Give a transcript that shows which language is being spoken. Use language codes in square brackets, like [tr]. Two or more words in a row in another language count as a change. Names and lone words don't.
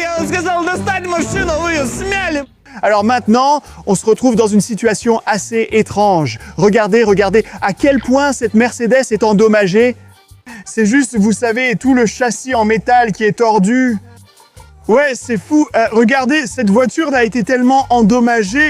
[ru] Я вам сказал достать машину, вы ее смяли! [fr] Alors maintenant, on se retrouve dans une situation assez étrange. Regardez, regardez à quel point cette Mercedes est endommagée. C'est juste, vous savez, tout le châssis en métal qui est tordu. Ouais, c'est fou. Regardez, cette voiture a été tellement endommagée.